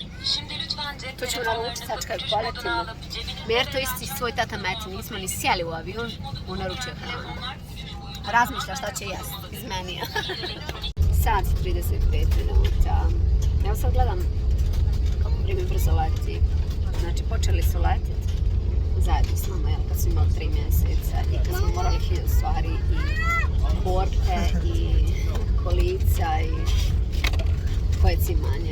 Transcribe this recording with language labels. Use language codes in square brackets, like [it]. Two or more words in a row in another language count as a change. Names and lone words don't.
[tr] Şimdi lütfen cep [bs] To ćemo [tr] telefonlarınızı [bs] naručiti sad kad [tr] uçuş moduna [bs] poletimo. [tr] alıp cebinizde [bs] Merto isti svoj tata Meti, nismo ni sjeli u avion, on naručio hranu. Razmišlja šta će jesti iz menija. Sat i 35 minuta. Evo sad gledam kako vrijeme brzo leti. Znači počeli su letiti zajedno s nama, jel, kad su imali 3 mjeseca i kad smo morali 1000 stvari i borte i kolica i koje cimanje.